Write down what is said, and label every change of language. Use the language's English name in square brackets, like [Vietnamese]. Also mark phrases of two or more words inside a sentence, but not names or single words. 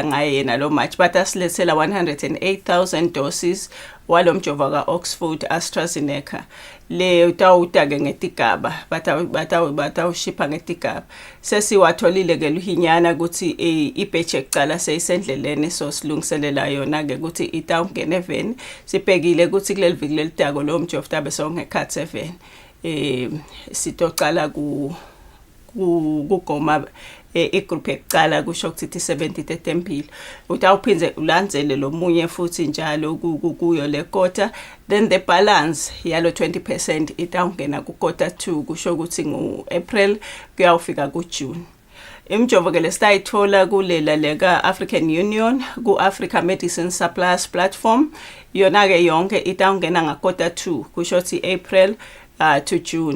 [Swati] ngaye yena lo March but asilethela 108,000 doses walo mjovo ka Oxford AstraZeneca le utawuta ke ngetigaba batawushipha ngetigaba sesiwatholile ke luhinyana ukuthi ibatch ekuqala seyisendleleni so silungiselela yona ke ukuthi itawungena eveni sibhekile ukuthi kuleli viki lelitako lo mjovo tabe songekhathi eveni sitoqala kugoma igroup ekuqala kusho ukuthi 70 etempilo utawuphinze ulandzele lo munye futhi njalo kuyo le quarter [English] then the balance [Swati] yalo 20% itawungena ku quarter 2 kusho ukuthi ngoApril kuyawufika kuJune. Imjovo ke lesitayithola kulela leka African Union ku Africa Medicine Suppliers Platform yona ke yonke itawungena nga quarter 2 kusho ukuthi [English] April to June.